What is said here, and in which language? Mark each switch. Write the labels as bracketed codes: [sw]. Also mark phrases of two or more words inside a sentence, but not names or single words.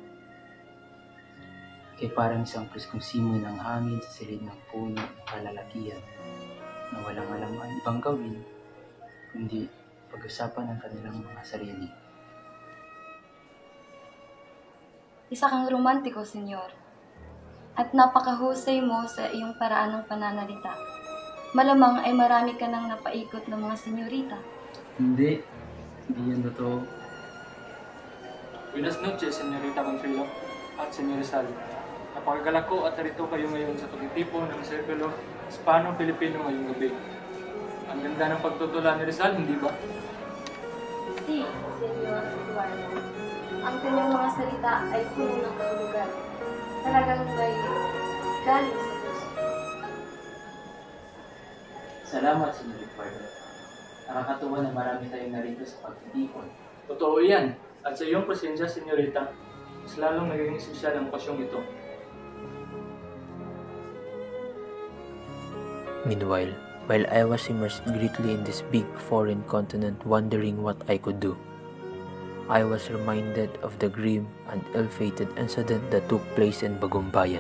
[tl] Kaya parang isang preskong simoy ng hangin sa silid ng puno ng kalalakihan na walang alam ang ibang gawin, kundi pag-usapan ng kanilang mga sarili. Isa kang romantiko, senyor. At napakahusay mo sa iyong paraan ng pananalita. Malamang ay marami ka nang napaikot ng mga senyorita. Hindi yan totoo. [es] Buenas noches, [tl] Senyorita Consuelo at Senyor Rizal. Napakagalak ko at narito kayo ngayon sa pagtitipon ng Sirkulo Hispano-Pilipino ngayong gabi. Ang ganda ng pagtutula ni Rizal, hindi ba? [es] Si, Senyor Eduardo. [tl] Ang kanyang mga salita ay puno ng kahulugan. Talagang may galing sa puso. Salamat, Senyor Eduardo. Nakakatuwa na marami tayong narito sa pagtitipon. Totoo yan. At sa iyong presensya, Senyorita, mas lalong naging esensyal ang pasyong ito. [en] Meanwhile, while I was immersed greatly in this big foreign continent wondering what I could do, I was reminded of the grim and ill-fated incident that took place in Bagumbayan.